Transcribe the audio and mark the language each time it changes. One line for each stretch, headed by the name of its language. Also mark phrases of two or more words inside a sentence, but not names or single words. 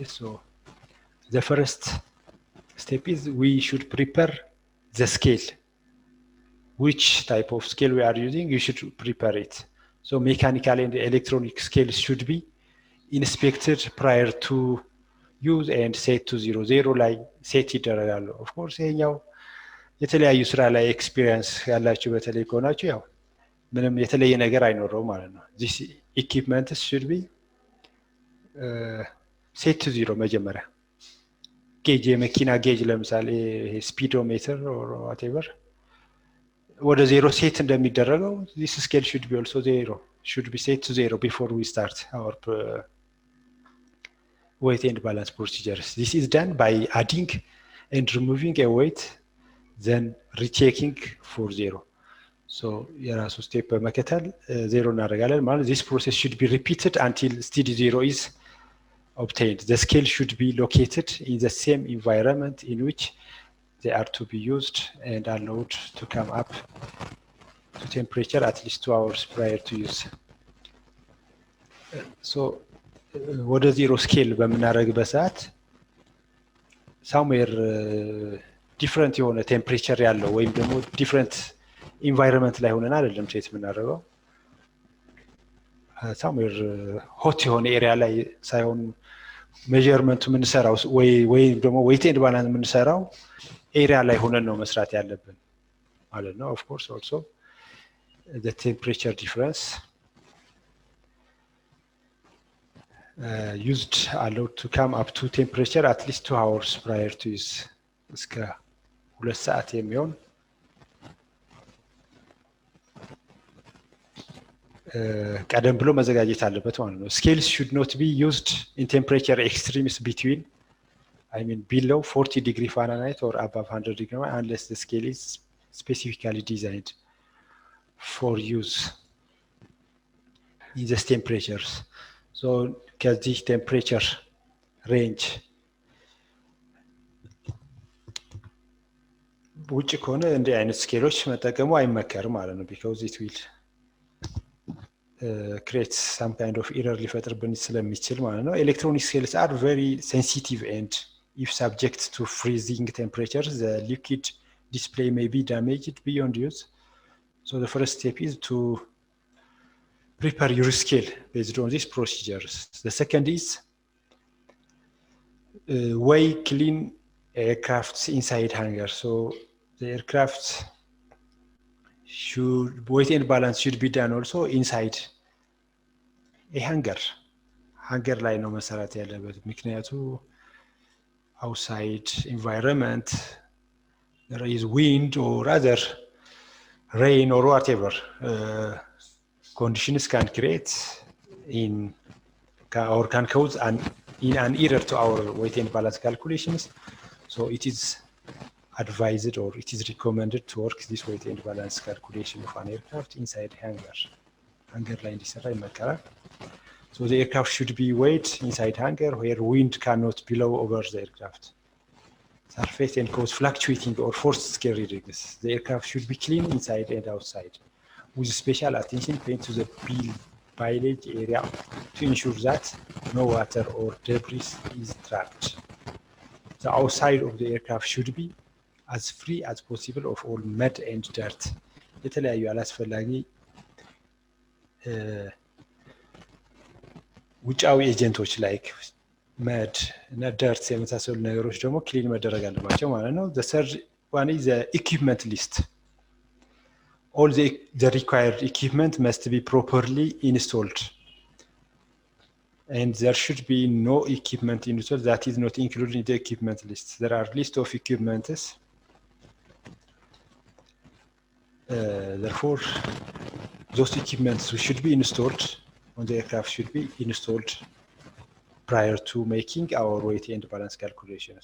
English: So the first step is we should prepare the scale. Which type of scale we are using, you should prepare it. So mechanical and electronic scales should be inspected prior to use and set to 00
Amharic: ላይ ሴት ይደረጋሉ።
English: of course
Amharic: ይሄኛው የተለያዩ ስራ ላይ ኤክስፒሪየንስ ያላችሁ በተለይ ከሆናችሁ ያው ምንም የተለየ ነገር አይኖረው ማለት ነው።
English: this equipment should be set to 0
Amharic: መጀመሪያ ጌጅ የመኪና ጌጅ ለምሳሌ ስፒዶሜትር
English: or whatever
Amharic: ወደ 0 ሴት እንደሚደረገው
English: this scale should be also 0 should be set to 0 before we start our weight and balance procedures. This is done by adding and removing a weight, then rechecking for 0. So
Amharic: የራሱ ስቴፕ በመከተል 0 እናደርጋለን ማለት
English: this process should be repeated until steady 0 is obtained. The scale should be located in the same environment in which they are to be used and allowed to come up to temperature at least 2 hours prior to use.
Amharic: So ወደ 0 ስኬል በምናደርግበት ሰዓት
English: somewhere different
Amharic: የሆነ ቴምፕሬቸር ያለው ወይም ደግሞ
English: different environment
Amharic: ላይ ሆነን አይደለም ሴት የምናደርገው
English: somewhere hot
Amharic: የሆነ ኤሪያ ላይ ሳይሆን ሜዠርመንቱ የምንሰራው ወይ ደግሞ
English: weight and balance
Amharic: የምንሰራው ኤሪያ ላይ ሆነን ነው መስራት ያለብን ማለት ነው።
English: of course also the temperature difference used allowed to come up to temperature at least 2 hours prior to use
Amharic: እስከ 2 ሰዓት የሚሆን ቀደም ብሎ መዘጋጀት አለበት ማለት ነው።
English: Scales should not be used in temperature extremes between below 40 degree Fahrenheit or above 100 degree Fahrenheit unless the scale is specifically designed for use in these temperatures. So
Amharic: ከዚህ ቴምፕሬቸር ሬንጅ ውጭ ከሆነ እንዲህ አይነት ስኬሎች መጠቀሙ አይመከርም ማለት ነው።
English: because it will create some kind of error
Amharic: ሊፈጥርብን ስለሚችል ማለት ነው።
English: Electronic scales are very sensitive and if subject to freezing temperatures the liquid display may be damaged beyond use. So the first step is to prepare your scale based on these procedures. The second is weigh clean aircrafts inside hangar. So the aircraft should weight and balance should be done also inside a hangar. Hangar
Amharic: ላይ ነው መሰራት ያለበት ምክንያቱ
English: outside environment there is wind or other rain or whatever conditions can create or can cause an error to our weight and balance calculations. So it is advised or it is recommended to work this weight and balance calculation of an aircraft inside hangar
Amharic: ላይ እንዲሰራ ይመከራል።
English: So the aircraft should be weighed inside hangar where wind cannot blow over the aircraft surface and cause fluctuating or forced scale readings. The aircraft should be clean inside and outside with special attention paid to the bilge area to ensure that no water or debris is trapped. The outside of the aircraft should be as free as possible of all mud and dirt.
Amharic: የተለያዩ አላስፈላጊ ውጫዊ ኤጀንቶች ላይክ መድ እና ዳርት የመሳሰሉ ነገሮች ደግሞ ክሊን መደረግ አለባቸው ማለት ነው።
English: the third one is the equipment list. All the required equipment must be properly installed and there should be no equipment installed that is not included in the equipment list. There are list of equipments therefore those equipments should be installed on the aircraft should be installed prior to making our weight and balance calculations.